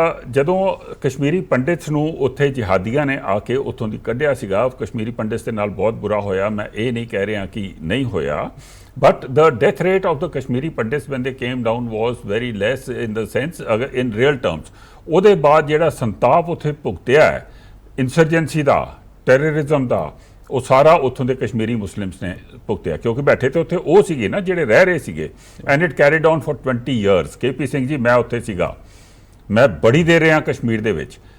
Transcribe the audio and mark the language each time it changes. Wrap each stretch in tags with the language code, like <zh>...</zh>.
<pa>ਜਦੋਂ ਕਸ਼ਮੀਰੀ ਪੰਡਿਤਸ ਨੂੰ ਉੱਥੇ ਜਿਹਾਦੀਆਂ ਨੇ ਆ ਕੇ ਉੱਥੋਂ ਦੀ ਕੱਢਿਆ ਸੀਗਾ, ਕਸ਼ਮੀਰੀ ਪੰਡਿਤਸ ਦੇ ਨਾਲ ਬਹੁਤ ਬੁਰਾ ਹੋਇਆ। ਮੈਂ ਇਹ ਨਹੀਂ ਕਹਿ ਰਿਹਾ ਕਿ ਨਹੀਂ ਹੋਇਆ,</pa> <en>but the death rate of the Kashmiri Pandits when they came down was very less in the sense in real terms।</en> <pa>ਉਹਦੇ ਬਾਅਦ ਜਿਹੜਾ ਸੰਤਾਪ ਉੱਥੇ ਭੁਗਤਿਆ ਹੈ ਇਨਸਰਜੈਂਸੀ ਦਾ, ਟੈਰਰਿਜ਼ਮ ਦਾ, ਉਹ ਸਾਰਾ ਉੱਥੋਂ ਦੇ ਕਸ਼ਮੀਰੀ ਮੁਸਲਿਮਸ ਨੇ ਭੁਗਤਿਆ, ਕਿਉਂਕਿ ਬੈਠੇ ਤੇ ਉੱਥੇ ਉਹ ਸੀਗੇ ਨਾ ਜਿਹੜੇ ਰਹਿ ਰਹੇ ਸੀਗੇ।</pa> <en>And it carried on for 20 years।</en> <pa>KP Singh ji, ਮੈਂ ਉੱਥੇ ਸੀਗਾ, ਮੈਂ ਬੜੀ ਦੇਰ ਰਿਹਾ ਕਸ਼ਮੀਰ ਦੇ ਵਿੱਚ।</pa>